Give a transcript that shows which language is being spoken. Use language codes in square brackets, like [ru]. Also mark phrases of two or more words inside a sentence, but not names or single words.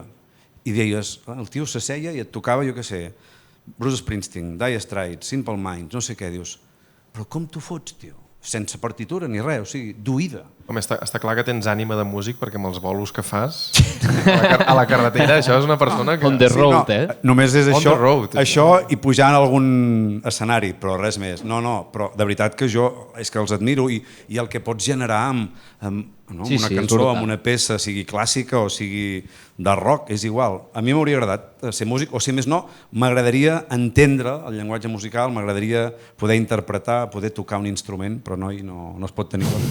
[ca] I deies, el tio s'asseia i et tocava, jo què sé, Bruce Springsteen, Dire Straits, Simple Minds, no sé què, dius, però com t'ho fots, tio? Sense partitura ni res, o sigui, d'oïda. Home, està clar que tens ànima de músic perquè amb els bolos que fas a la carretera, això és una persona que... [en] On the road, [ca] Només és [en] On [ca] això, [en] the road, [ca] això i pujar en algun escenari, però res més. No, però de veritat que jo és que els admiro i el que pots generar amb una cançó, amb una peça, sigui clàssica o sigui de rock, és igual. A mi m'hauria agradat ser músic, o si més no, m'agradaria entendre el llenguatge musical, m'agradaria poder interpretar, poder tocar un instrument, però no es pot tenir tot.